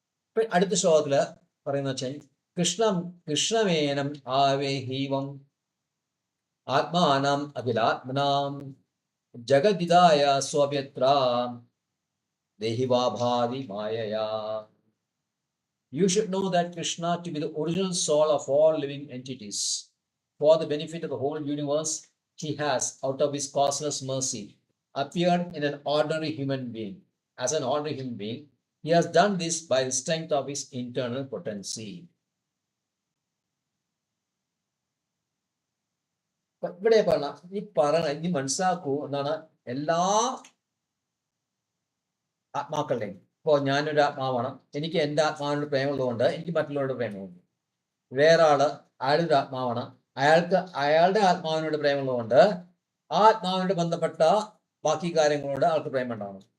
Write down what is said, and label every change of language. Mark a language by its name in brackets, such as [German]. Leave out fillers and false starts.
[Malayalam] ഇപ്പൊ അടുത്ത ശ്ലോകത്തില് പറയുന്ന വെച്ചാൽ [Sanskrit] കൃഷ്ണമേനം ആവേഹീവം ആത്മാനം അഖിലാത്മനാം ജഗദിതായ സ്വഭ്യത്രാം ദേഹിവാഭാതി മായയാ. [English] You should know that Krishna to be the original soul of all living entities. For the benefit of the whole universe, he has, out of his causeless mercy, appeared in an ordinary human being. As an ordinary human being, he has done this by the strength of his internal potency. [Malayalam] ഇവിടെ ഇനി മനസ്സിലാക്കൂ എന്നാണ്, എല്ലാ ആത്മാക്കളുടെയും. ഇപ്പോൾ ഞാനൊരു ആത്മാവാണ്, എനിക്ക് എൻ്റെ ആത്മാവിനോട് പ്രേമമുള്ളതുകൊണ്ട് എനിക്ക് മറ്റുള്ളവരോട് പ്രേമമുണ്ട്. വേറെ അയാളൊരു ആത്മാവാണ്, അയാളുടെ ആത്മാവിനോട് പ്രേമമുള്ളതുകൊണ്ട് ആ ആത്മാവിനോട് ബന്ധപ്പെട്ട ബാക്കി കാര്യങ്ങളോട് ആൾക്ക് പ്രേമം ഉണ്ടാവണം.